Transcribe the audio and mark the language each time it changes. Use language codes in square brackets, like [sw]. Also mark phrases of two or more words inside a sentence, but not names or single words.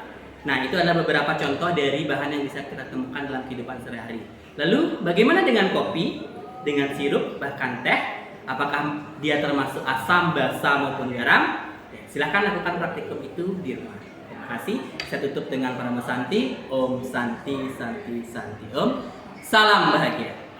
[id] Nah, itu adalah beberapa contoh dari bahan yang bisa kita temukan dalam kehidupan sehari-hari. Lalu, bagaimana dengan kopi, dengan sirup, bahkan teh? Apakah dia termasuk asam, basa maupun garam? Ya, silahkan lakukan praktikum itu di rumah. Terima kasih. Saya tutup dengan Parama Santi. [sa] Om Santi Santi Santi Om. [id] Salam bahagia.